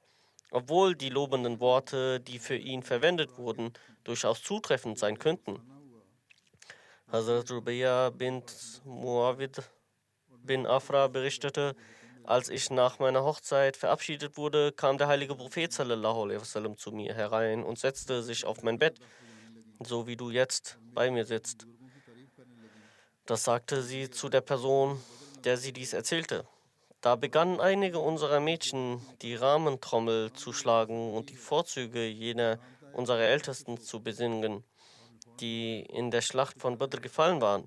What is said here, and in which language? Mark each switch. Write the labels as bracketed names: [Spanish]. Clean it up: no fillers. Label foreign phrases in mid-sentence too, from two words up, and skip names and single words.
[German] Obwohl die lobenden Worte, die für ihn verwendet wurden, durchaus zutreffend sein könnten. Hazrat Rubayya bint Muawid bin Afra berichtete: Als ich nach meiner Hochzeit verabschiedet wurde, kam der heilige Prophet [Arabic] صلى الله عليه وسلم [German] zu mir herein und setzte sich auf mein Bett, so wie du jetzt bei mir sitzt. Das sagte sie zu der Person, der sie dies erzählte. Da begannen einige unserer Mädchen die Rahmentrommel zu schlagen und die Vorzüge jener unserer Ältesten zu besingen, die in der Schlacht von Badr gefallen waren.